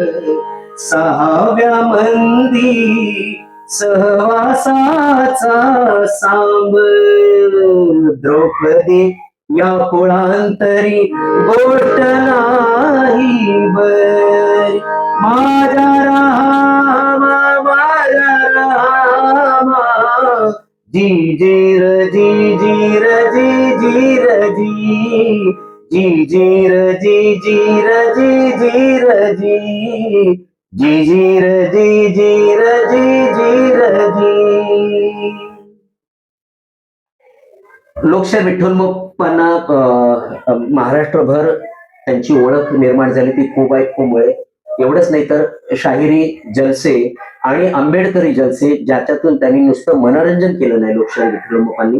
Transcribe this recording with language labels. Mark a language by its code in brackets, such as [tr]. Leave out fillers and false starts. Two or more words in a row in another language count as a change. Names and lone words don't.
[mr] सहाव्या मंदी सहवासाचा सांब. द्रौपदी या कुळांतरी गोष्ट नाही बरी. माझा रामा जी जी र जी जी र जी जी र जी. जी जी र जी जी र जी जी र जी. जी जी र जी जी र जी जी र जी. लोकशाहीर विठ्ठल उमपांना महाराष्ट्रभर त्यांची ओळख निर्माण झाली ती खूप मुळे. एवढंच नाही तर शाहिरी जलसे आणि आंबेडकरी जलसे ज्याच्यातून त्यांनी नुसतं मनोरंजन केलं नाही लोकशाहीर विठ्ठल उमपांनी.